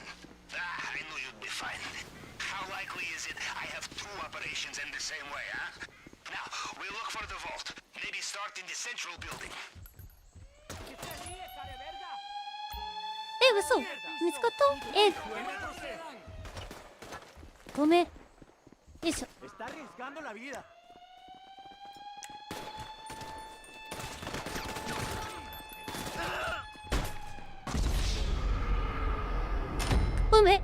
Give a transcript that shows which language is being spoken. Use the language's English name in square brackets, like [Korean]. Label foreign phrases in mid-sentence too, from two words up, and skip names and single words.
[English] I knew you'd be fine. How likely is it I have two operations in the same way, huh? Now, we look for the vault. Maybe start in the central building. [Japanese] え、嘘。見つかった？え、ごめん。よいしょ。 [Spanish] Está arriesgando la vida. [Japanese] ごめん。